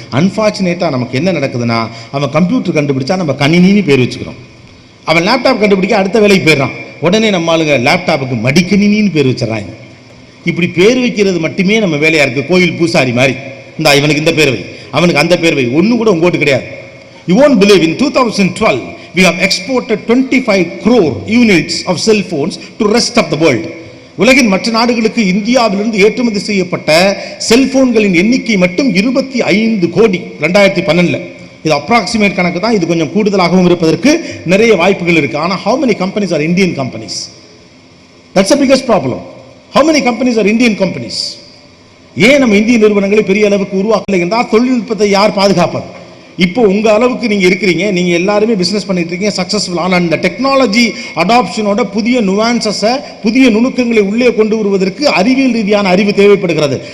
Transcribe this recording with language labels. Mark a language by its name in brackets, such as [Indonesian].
[Tamil] அன்பார்ச்சுனேட்டா நமக்கு என்ன நடக்குதுன்னா, அவன் கம்ப்யூட்டர் கண்டுபிடிச்சா நம்ம கணினின்னு பேர் வச்சுக்கிறோம். அவன் லேப்டாப் கண்டுபிடிக்க அடுத்த வேலைக்கு போயிடுறான், உடனே நம்ம ஆளுங்க லேப்டாப்புக்கு மடிக்கணினின்னு பேர் வச்சிடறாங்க. இப்படி பேர் வைக்கிறது மட்டுமே நம்ம வேலையா இருக்கு. கோயில் பூசாரி மாதிரி, இந்த இவனுக்கு இந்த பேர் வை, அவனுக்கு அந்த பேர் வை, ஒன்று கூட உங்கோட்டு கிடையாது. [English] You won't believe, in 2012 we have exported 25 crore units of cell phones to rest of the world. [Tamil] உலகின் மற்ற நாடுகளுக்கு இந்தியாவிலிருந்து ஏற்றுமதி செய்யப்பட்ட செல்போன்களின் எண்ணிக்கை மட்டும் 25 கோடி 2012. இது அப்ராக்சிமேட் கணக்கு தான், இது கொஞ்சம் கூடுதலாகவும் இருப்பதற்கு நிறைய வாய்ப்புகள் இருக்கு. ஆனால் [English] how many companies are Indian companies? That's the biggest problem. How many companies are Indian companies? [Tamil] ஏன் நம்ம இந்திய நிறுவனங்களை பெரிய அளவுக்கு உருவாக்கலை என்றால் தொழில்நுட்பத்தை யார் பாதுகாப்பது? இப்போ உங்க அளவுக்கு நீங்க இருக்கிறீங்க, நீங்க எல்லாருமே பிசினஸ் பண்ணிட்டு இருக்கீங்க, சக்சஸ்ஃபுல். ஆனால் இந்த டெக்னாலஜி அடாப்ஷனோட புதிய நுவான்சஸை, புதிய நுணுக்கங்களை உள்ளே கொண்டு வருவதற்கு அறிவியல் ரீதியான அறிவு தேவைப்படுகிறது.